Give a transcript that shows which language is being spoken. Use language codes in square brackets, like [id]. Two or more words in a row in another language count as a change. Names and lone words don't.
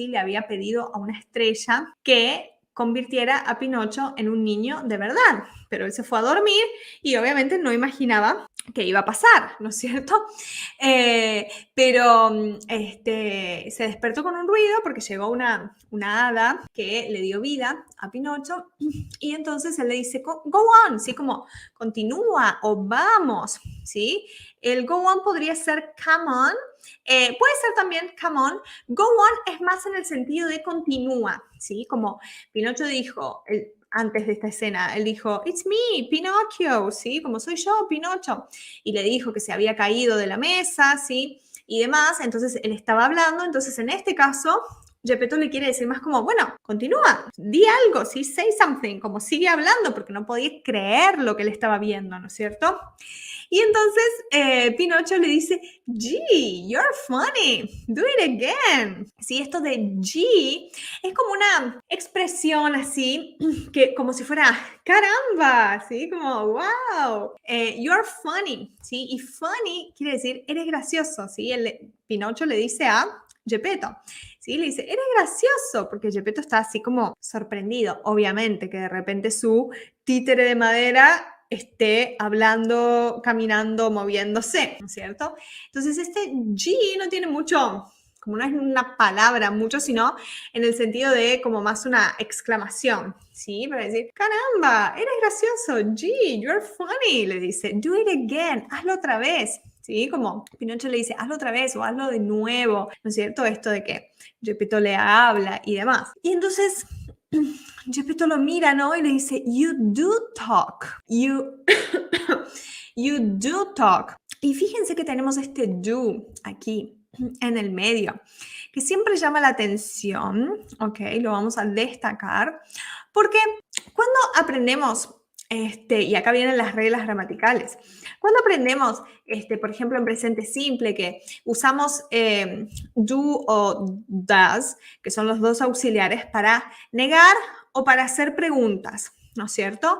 [es] Le había pedido a una estrella que convirtiera a Pinocho en un niño de verdad. Pero él se fue a dormir y obviamente no imaginaba que iba a pasar, ¿no es cierto? Pero se despertó con un ruido porque llegó una hada que le dio vida a Pinocho y entonces él le dice, [en] go on, [es] ¿sí? Como continúa o vamos, ¿sí? El [en] go on [es] podría ser [en] come on, [es] puede ser también [en] come on. Go on [es] es más en el sentido de continúa, ¿sí? Como Pinocho dijo, antes de esta escena, él dijo, [en] it's me, Pinocchio, [es] ¿sí? Como soy yo, Pinocho. Y le dijo que se había caído de la mesa, ¿sí? Y demás, entonces él estaba hablando, entonces en este caso, Geppetto le quiere decir más como, bueno, continúa, di algo, ¿sí? [en] Say something, [es] como sigue hablando, porque no podía creer lo que él estaba viendo, ¿no es cierto? Y entonces Pinocho le dice, [en] Gee, you're funny, do it again. [es] Sí, esto de Gee es como una expresión así, que como si fuera, caramba, ¿sí? Como, [en] wow, you're funny, [es] ¿sí? Y funny quiere decir, eres gracioso, ¿sí? Pinocho le dice a Geppetto, ¿sí? Le dice, eres gracioso, porque Geppetto está así como sorprendido, obviamente, que de repente su títere de madera esté hablando, caminando, moviéndose, ¿no es cierto? Entonces este G no tiene mucho, como no es una palabra mucho, sino en el sentido de como más una exclamación, ¿sí? Para decir, caramba, eres gracioso, [en] G, you're funny, [es] le dice, [en] do it again, [es] hazlo otra vez, ¿sí? Como Pinocho le dice, hazlo otra vez o hazlo de nuevo, ¿no es cierto? Esto de que Geppetto le habla y demás. Y entonces Geppetto lo mira, ¿no? Y le dice, [en] you do talk. You do talk. [es] Y fíjense que tenemos este do aquí en el medio, que siempre llama la atención, ¿ok? Lo vamos a destacar, porque cuando aprendemos, y acá vienen las reglas gramaticales, cuando aprendemos, por ejemplo, en presente simple, que usamos do o does, que son los dos auxiliares para negar o para hacer preguntas, ¿no es cierto?